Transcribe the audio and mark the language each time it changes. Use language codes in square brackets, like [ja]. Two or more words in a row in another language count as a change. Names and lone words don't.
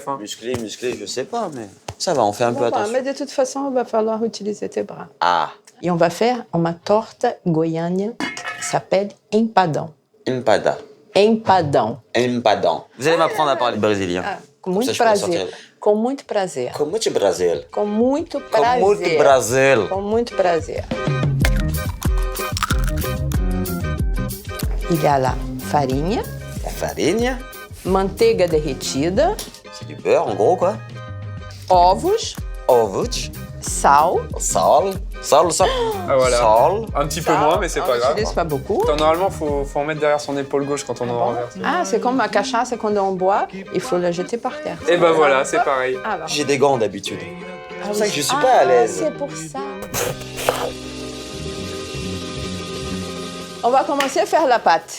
[fr] Hein. Musclé, je sais pas, mais ça va, on fait un peu attention. mais de toute façon, il va falloir utiliser tes bras. Ah, Et on va faire une torte goiânia qui s'appelle empadão. empada. Empadão. Empadão. Vous allez m'apprendre à parler brésilien. [pt] Com [fr] Ça, [pt] muito [fr] je peux [pt] prazer. [fr] sortir. [pt] Com muito prazer. Com muito Brasil. Com muito Com prazer. muito Brasil. Com muito prazer. [fr] Il y a la farinha, La farine, [pt] manteiga derretida, [fr] c'est du beurre en gros quoi. [pt] ovos, Ovos, sal. sal. [fr] Ah voilà. [pt] Sal. [fr] Un petit peu moins, mais c'est pas On grave. n'utilise pas beaucoup. Attends, normalement, faut en mettre derrière son épaule gauche quand on en renverse. Ah, c'est comme la cachaça, quand on boit, il faut la jeter par terre. Et ben voilà, c'est pareil. Alors. J'ai des gants d'habitude. C'est pour ça que je suis Ah, pas à l'aise. c'est pour ça. On va commencer à faire la pâte.